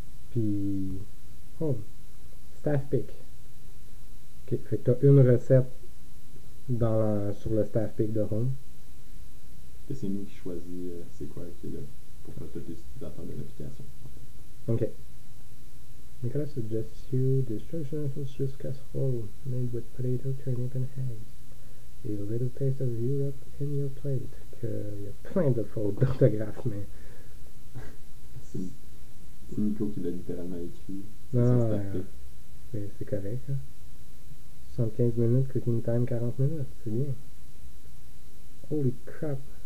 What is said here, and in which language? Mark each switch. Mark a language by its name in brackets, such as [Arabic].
[French] Puis, oh, staff pick. Ok, fait que tu as une recette sur le staff pick de Home. Et c'est nous qui choisit c'est quoi qui est là pour tous les utilisateurs de l'application. Ok. [English] Nicolas suggests you this traditional Swiss casserole made with potato, turnip and eggs. A little taste of Europe in your plate. [French] Il y a plein de fautes d'orthographe, mais. C'est Nico qui l'a littéralement écrit. Non, c'est correct. Hein? 75 minutes, [English] cooking time 40 minutes, [French] c'est bien. [English] Holy crap!